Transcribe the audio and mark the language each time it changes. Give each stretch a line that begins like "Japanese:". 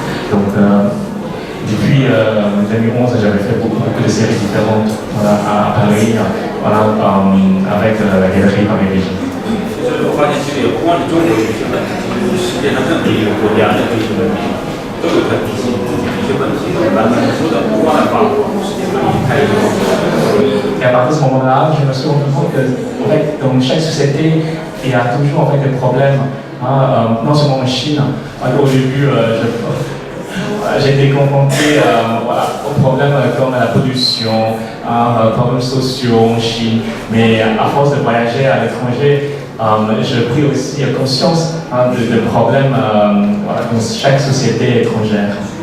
French: Donc, depuis 2011, j'avais fait beaucoup de séries différentes à Paris, avec la galerie Paris-Beijing.
Chinese: 其实我发现，其实也不光是中国有一些问题，其实世界上任何一个国家任何一个文明都有它底线自己的一些问题。咱们说的不光在法国，世界各地它也有。
French: Et à partir de ce moment-là, je me suis rendu compte que en fait, dans chaque société, il y a toujours en fait, des problèmes, non seulement en Chine. Au début, j'ai été confronté aux problèmes comme la pollution, problèmes sociaux en Chine, mais à force de voyager à l'étranger, j'ai pris aussi conscience de problèmes dans chaque société étrangère.